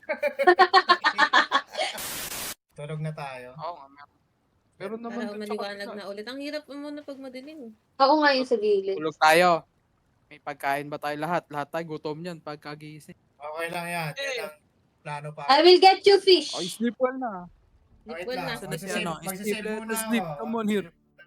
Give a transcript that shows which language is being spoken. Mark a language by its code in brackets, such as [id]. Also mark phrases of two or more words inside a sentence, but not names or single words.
[tl] Tulog na tayo. Oo nga, meron naman. Para maliwanag na ulit. Ang hirap muna pag madilim. Ako nga yung sa gilid. Tulog tayo. May pagkain ba tayo lahat? Lahat tayo gutom yan pagkagising. Okay lang yan. Yan ang plano pa. [en] I will get you fish. [tl] Ay, [en] sleep well [tl] na. Wait Well lang. na. Sana si ano? Magsisave [en] Sleep, let [tl] muna [en] us sleep. [tl] ako. [en] Come on here.